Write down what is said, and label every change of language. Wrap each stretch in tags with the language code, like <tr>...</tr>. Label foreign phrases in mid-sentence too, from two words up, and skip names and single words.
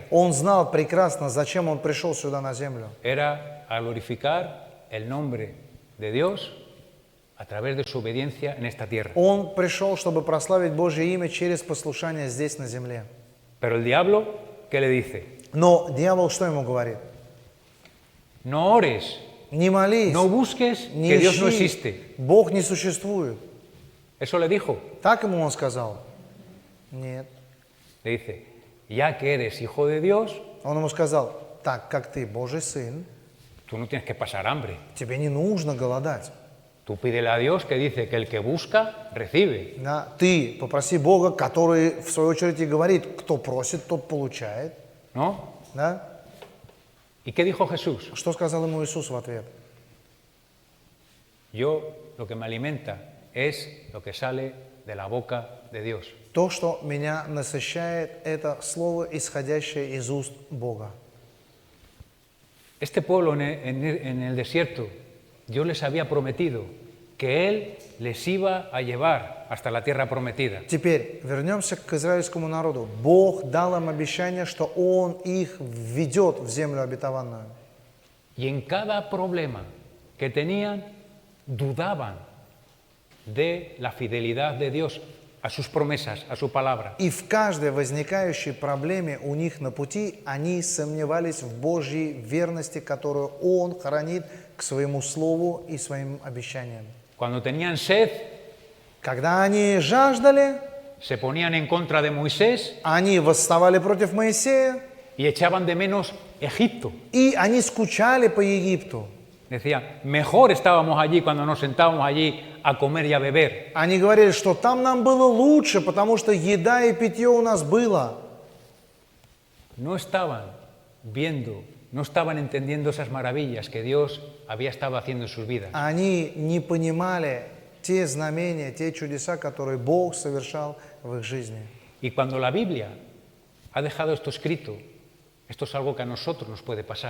<ru>Он знал прекрасно, зачем Он пришел сюда на землю.</ru> <es>Era a glorificar el nombre de Dios a través de su obediencia en esta tierra.</es> <ru>Он пришел, чтобы прославить Божье имя через послушание здесь, на земле.</ru> <es>Pero el diablo, ¿qué le dice?</es> <ru>Но дьявол что ему говорит?</ru> <es>No ores,</es> <ru>Не молись,</ru> <es>no busques</es> <ru>не</ru> <es>que Dios no</es> <ru>ищи,</ru> <es>existe.</es> <ru>Бог не существует.</ru> <es>Eso le dijo.</es> <ru>Так ему он сказал? Нет.</ru> <es>Le dice, ya que eres hijo de Dios,</es> <ru>Он ему сказал: так как ты Божий сын,</ru> <es>tú no tienes que pasar hambre.</es> <ru>тебе не нужно голодать.</ru> <es>Tú pídele a Dios que dice que el que busca, recibe.</es> <ru>Да? Ты попроси Бога, который в свою очередь и говорит: кто просит, тот получает.</ru> <es>¿No?</es> <ru>Да?</ru> <es>¿Y qué dijo Jesús?</es> <ru>Что сказал ему Иисус в ответ?</ru> <es>Yo lo que me alimenta es lo que sale de la boca de Dios.</es> <ru>То, что меня насыщает, это слово, исходящее из уст Бога.</ru> <es>Este pueblo en el desierto, Dios les había prometido que Él les iba a llevar hasta la tierra prometida.</es> <ru>Теперь вернемся к израильскому народу. Бог дал им обещание, что Он их введет в землю обетованную.</ru> <es>Y en cada problema que tenían, dudaban de la fidelidad de Dios a sus promesas, a su palabra.</es> <ru>И в каждой возникающей проблеме у них на пути они сомневались в Божьей верности, которую Он хранит к своему слову и своим обещаниям.</ru> <es>Cuando tenían sed,</es> <ru>Когда они жаждали,</ru> <es>se ponían en contra de Moisés</es> <ru>они восставали против Моисея,</ru> <es>y echaban de menos Egipto.</es> <ru>и они скучали по Египту.</ru> <es>Decían, mejor estábamos allí cuando nos sentábamos allí a comer y a beber.</es> <ru>Они говорили, что там нам было лучше, потому что еда и питье у нас было.</ru> <es>No estaban viendo, no estaban entendiendo esas maravillas que Dios había estado haciendo en sus vidas.</es> <ru>Они не понимали те знамения, те чудеса, которые Бог совершал в их жизни.</ru> <es>Y cuando la Biblia ha dejado esto escrito, esto es algo que a nosotros nos puede pasar.</es>